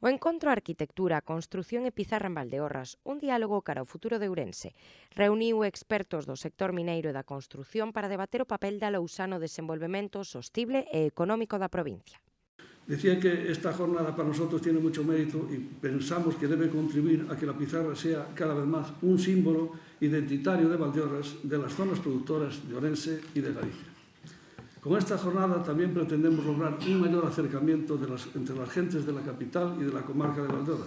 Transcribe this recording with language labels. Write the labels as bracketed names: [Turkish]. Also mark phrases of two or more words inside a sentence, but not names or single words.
[Galician] O encontro Arquitectura, Construción e Pizarra en Valdeorras, un diálogo cara ao futuro de Ourense, reuniu expertos do sector mineiro e da construción para debater o papel da lousa no desenvolvemento sostible e económico da provincia. [Spanish] Decía que esta jornada para nosotros tiene mucho mérito y pensamos que debe contribuir a que la pizarra sea cada vez más un símbolo identitario de Valdeorras, de las zonas productoras de Ourense y de Galicia. Con esta jornada también pretendemos lograr un mayor acercamiento entre las gentes de la capital y de la comarca de Valdeorras.